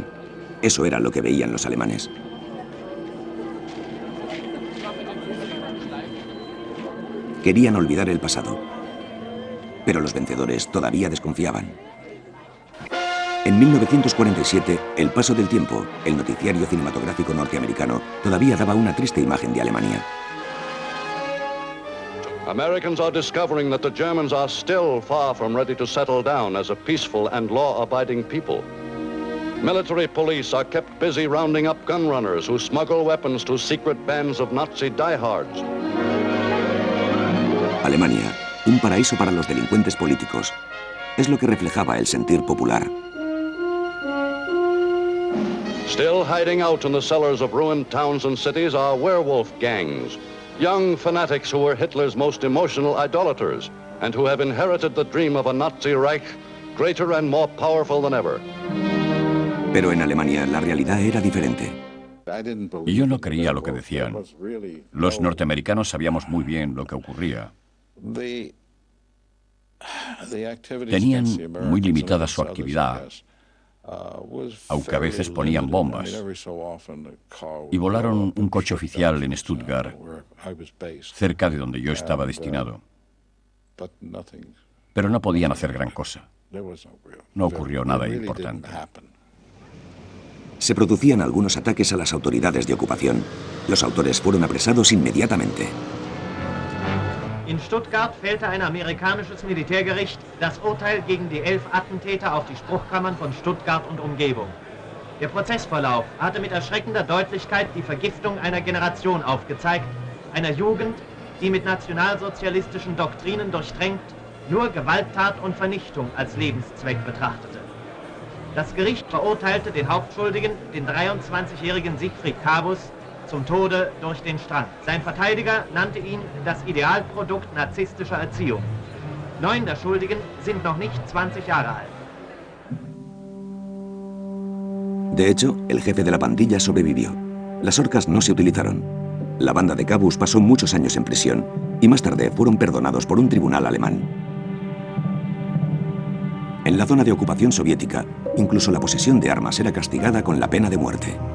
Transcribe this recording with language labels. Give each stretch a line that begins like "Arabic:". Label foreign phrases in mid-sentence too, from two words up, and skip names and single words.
Spanish: Eso era lo que veían los alemanes. Querían olvidar el pasado, pero los vencedores todavía desconfiaban. En 1947, El paso del tiempo, el noticiario cinematográfico norteamericano, todavía daba una triste imagen de Alemania.
English: Americans are discovering that the Germans are still far from ready to settle down as a peaceful and law-abiding people. Military police are kept busy rounding up gun runners who smuggle weapons to secret bands of Nazi diehards.
Spanish: Alemania, un paraíso para los delincuentes políticos. Es lo que reflejaba el sentir popular.
English: Still hiding out in the cellars of ruined towns and cities are werewolf gangs, young fanatics who were Hitler's most emotional idolaters and who have inherited the dream of a Nazi Reich greater and more powerful than ever.
Spanish: Pero en Alemania la realidad era diferente. Yo no creía lo que decían. Los norteamericanos sabíamos muy bien lo que ocurría. Tenían muy limitada su actividad, aunque a veces ponían bombas. Y volaron un coche oficial en Stuttgart, cerca de donde yo estaba destinado. Pero no podían hacer gran cosa. No ocurrió nada importante. Se producían algunos ataques a las autoridades de ocupación, Los autores fueron apresados inmediatamente.
German: In Stuttgart fällte ein amerikanisches Militärgericht das Urteil gegen die 11 Attentäter auf die Spruchkammern von Stuttgart und Umgebung. Der Prozessverlauf hatte mit erschreckender Deutlichkeit die Vergiftung einer Generation aufgezeigt, einer Jugend, die mit nationalsozialistischen Doktrinen durchtränkt nur Gewalttat und Vernichtung als Lebenszweck betrachtete. Das Gericht verurteilte den Hauptschuldigen, den 23-jährigen Siegfried Kabus, zum Tode durch den Strang. Sein Verteidiger nannte ihn das Idealprodukt narzisstischer Erziehung. 9 der Schuldigen sind noch nicht 20 Jahre alt.
Spanish: De hecho, el jefe de la pandilla sobrevivió. Las horcas no se utilizaron. La banda de Kabus pasó muchos años en prisión y más tarde fueron perdonados por un tribunal alemán. En la zona de ocupación soviética, incluso la posesión de armas era castigada con la pena de muerte.